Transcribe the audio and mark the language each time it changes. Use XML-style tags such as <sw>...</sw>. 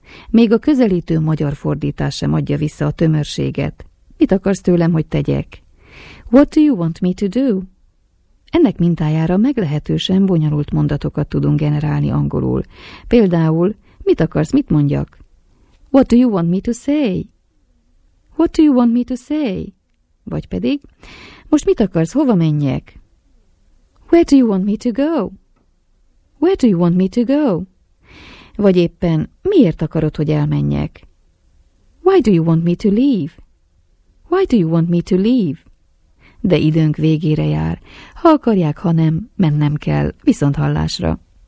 <hu>Még a közelítő magyar fordítás sem adja vissza a tömörséget. Mit akarsz tőlem, hogy tegyek?</hu> <en>What do you want me to do?</en> <hu>Ennek mintájára meglehetősen bonyolult mondatokat tudunk generálni angolul. Például, mit akarsz, mit mondjak?</hu> <en>What do you want me to say? What do you want me to say?</en> <hu>Vagy pedig, most mit akarsz, hova menjek?</hu> <en>Where do you want me to go? Where do you want me to go?</en> <hu>Vagy éppen, miért akarod, hogy elmenjek?</hu> <en>Why do you want me to leave? Why do you want me to leave?</en> <hu>De időnk végére jár. Ha akarják, ha nem, mennem kell. Viszont hallásra.</hu>